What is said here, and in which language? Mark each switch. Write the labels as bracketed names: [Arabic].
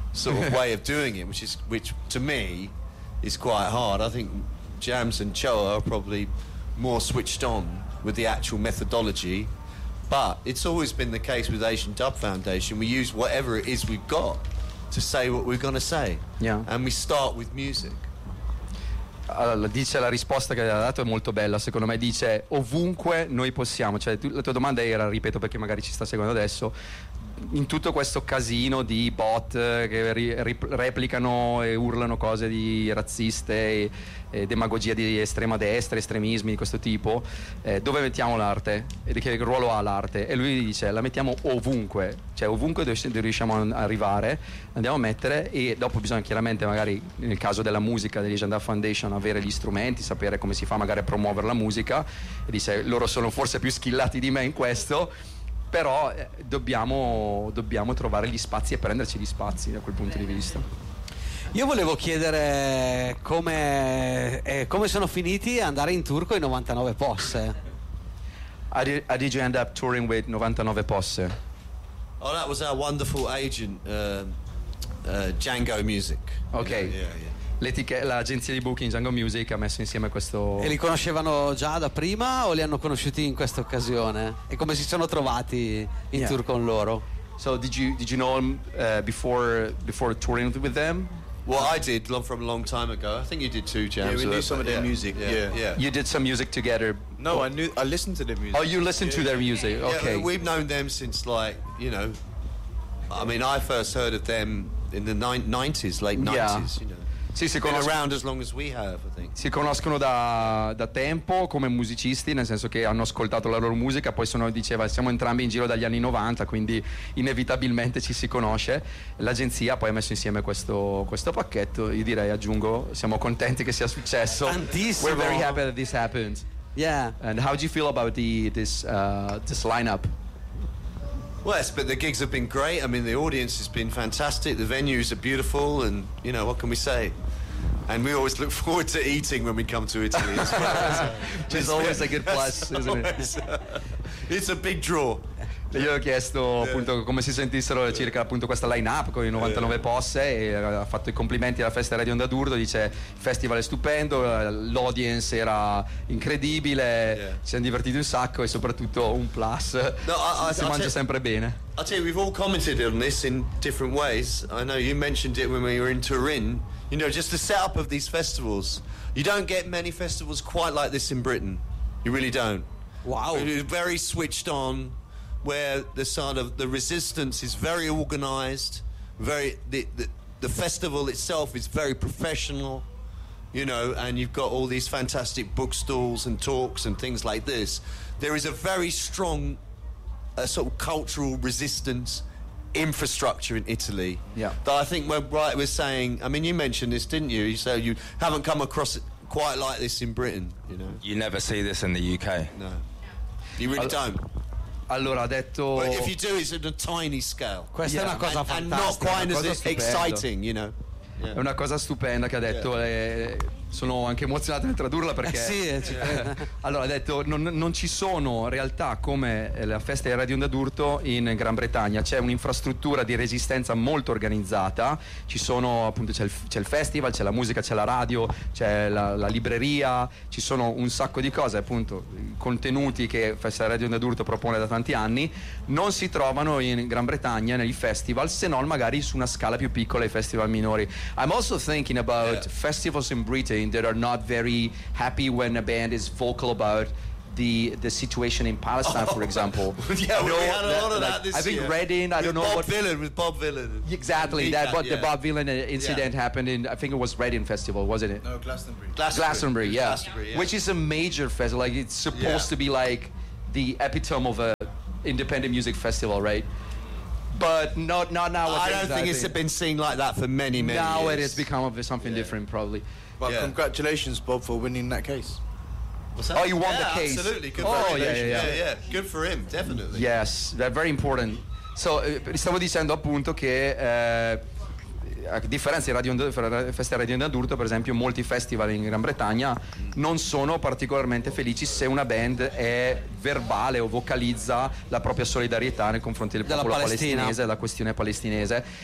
[English] sort of way of doing it, which to me is quite hard. I think Jams and Choa are probably more switched on with the actual methodology. But it's always been the case with Asian Dub Foundation. We use whatever it is we've got to say what we're going to say. Yeah. And we start with music. [Italian] Allora, dice, la risposta che ha dato è molto bella. Secondo me dice, ovunque noi possiamo. Cioè, la tua domanda era, ripeto perché magari ci sta seguendo adesso, in tutto questo casino di bot che replicano e urlano cose di razziste e demagogia di estrema destra, estremismi di questo tipo, dove mettiamo l'arte? Che ruolo ha l'arte? E lui dice, la mettiamo ovunque, cioè ovunque dove riusciamo ad arrivare, andiamo a mettere. E dopo bisogna chiaramente, magari nel caso della musica, degli Agenda Foundation, avere gli strumenti, sapere come si fa magari a promuovere la musica. E dice, loro sono forse più skillati di me in questo, però dobbiamo trovare gli spazi e prenderci gli spazi da quel punto di vista. Io volevo chiedere come sono finiti a andare in tour con i 99 Posse. [English] How did you end up touring with 99 Posse? Oh, that was our wonderful agent, Django Music. Ok. Yeah, yeah. [Italian] L'agenzia di booking Django Music ha messo insieme questo. E li conoscevano già da prima o li hanno conosciuti in questa occasione? E come si sono trovati in, yeah, tour con loro? [English] So did you know them before touring with them? Well, I did, long from a long time ago. I think you did too, James. Yeah, we knew some of their, yeah, music. Yeah. Yeah. Yeah, you did some music together. No, what? I listened to their music. Oh, you listened, yeah, to their music. Yeah. Okay. Yeah, we've known them since, like, you know, I mean, I first heard of them in the 90s, late 90s, yeah, you know. [Italian] Sì, si conoscono [English] around as long as we have, I think. [Italian] Si conoscono da tempo come musicisti, nel senso che hanno ascoltato la loro musica, poi siamo entrambi in giro dagli anni 90, quindi inevitabilmente ci si conosce. L'agenzia poi ha messo insieme questo pacchetto. Io direi, aggiungo, siamo contenti che sia successo. Tantissimo. [English] We're very happy that this happened. Yeah. And how do you feel about this lineup? Well, but the gigs have been great. I mean, the audience has been fantastic. The venues are beautiful, and, you know, what can we say? And we always look forward to eating when we come to Italy. Which is always a good plus, isn't always, it? It's a big draw. [Italian] Io ho chiesto, yeah, appunto come si sentissero, yeah, circa appunto questa lineup con i 99, yeah, Posse, e ha fatto i complimenti alla festa Radio Onda d'Urto. Dice, festival è stupendo, l'audience era incredibile, yeah, ci siamo divertiti un sacco e soprattutto un plus. No, si mangia sempre bene. [English] I tell you, we've all commented on this in different ways. I know you mentioned it when we were in Turin. You know, just the setup of these festivals. You don't get many festivals quite like this in Britain. You really don't. Wow. It's very switched on, where the sort of the resistance is very organized, very the festival itself is very professional, you know, and you've got all these fantastic bookstalls and talks and things like this. There is a very strong sort of cultural resistance infrastructure in Italy. Yeah. That I think we're saying, I mean, you mentioned this, didn't you? You said you haven't come across quite like this in Britain, you know. You never see this in the UK. No. You really don't. [Italian] Allora ha detto. [English] But if you do, it's on a tiny scale. [Italian] Questa è una cosa [English] and, [Italian] fantastica. [English] And not quite as exciting, you know. Yeah. [Italian] È una cosa stupenda che ha detto. Yeah. Sono anche emozionato nel tradurla perché. Sì. Allora ha detto non ci sono realtà come la festa del Re di Ondadurto in Gran Bretagna. C'è un'infrastruttura di resistenza molto organizzata. Ci sono appunto c'è il festival, c'è la musica, c'è la radio, c'è la libreria. Ci sono un sacco di cose appunto contenuti che festa del Re di Ondadurto propone da tanti anni. Non si trovano in Gran Bretagna nei festival, se non magari su una scala più piccola, i festival minori. [English] I'm also thinking about festivals in Britain that are not very happy when a band is vocal about the situation in Palestine, for example. Yeah, we had a lot of that this year. I think Reading, I don't know what... With Bob Villain. Exactly, the Bob Villain incident happened in, I think it was Reading Festival, wasn't it? No, Glastonbury. Glastonbury, yeah. Which is a major festival. Like, it's supposed to be like the epitome of a independent music festival, right? But not now. I don't think it's been seen like that for many now years. Now it has become something different, probably. But congratulations, Bob, for winning that case. What's that? Oh, you won the case. Absolutely. Congratulations. Good for him, definitely. Yes, they're very important. [Italian] So, stavo dicendo appunto che a differenza di Festa Radio Ondadurto, per esempio, molti festival in Gran Bretagna non sono particolarmente felici se una band è verbale o vocalizza la propria solidarietà nei confronti del popolo palestinese, la questione palestinese.